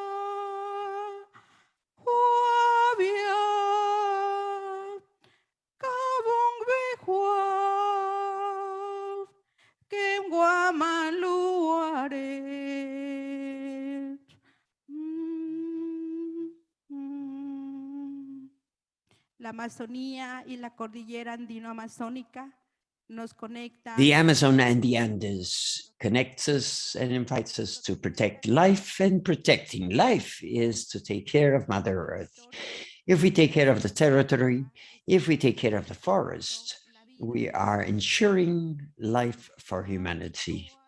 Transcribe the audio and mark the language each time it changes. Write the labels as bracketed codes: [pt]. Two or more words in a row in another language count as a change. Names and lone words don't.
[es] huabia kabung behua kem guamaluare La Amazonía y la cordillera andino-amazónica nos conecta. [en] The Amazon and the Andes connects us and invites us to protect life, and protecting life is to take care of Mother Earth. If we take care of the territory, if we take care of the forest, we are ensuring life for humanity.